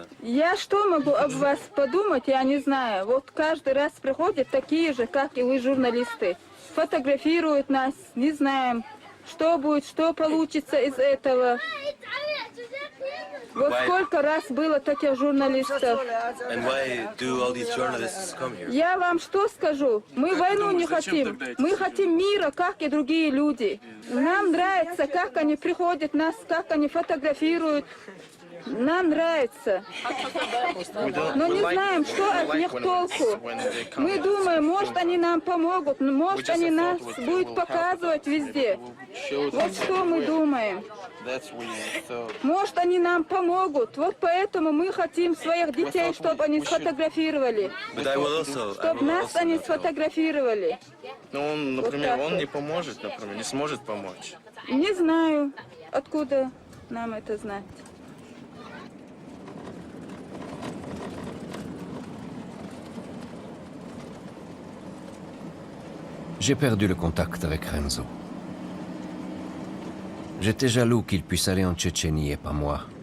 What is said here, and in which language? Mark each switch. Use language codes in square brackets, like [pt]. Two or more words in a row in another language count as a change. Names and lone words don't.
[ru] Я что могу об вас подумать, я не знаю. Вот каждый раз приходят такие же, как и вы, журналисты. Фотографируют нас, не знаем, что будет, что получится из этого. Вот сколько раз было таких журналистов. [en] And why do all these journalists come here? [ru] Я вам что скажу? Мы войну не хотим. Мы хотим мира, как и другие люди. Нам нравится, как они приходят нас, как они фотографируют. Нам нравится. Но не знаем, что от них толку. Мы думаем, может, они нам помогут, может, они нас будут показывать везде. Вот что мы думаем. Может, они нам помогут. Вот поэтому мы хотим своих детей, чтобы они сфотографировали. Чтобы нас они сфотографировали. Ну, он, например, он не поможет, например, не сможет помочь. Не знаю, откуда нам это знать. [fr] J'ai perdu le contact avec Renzo. J'étais jaloux qu'il puisse aller en Tchétchénie et pas moi.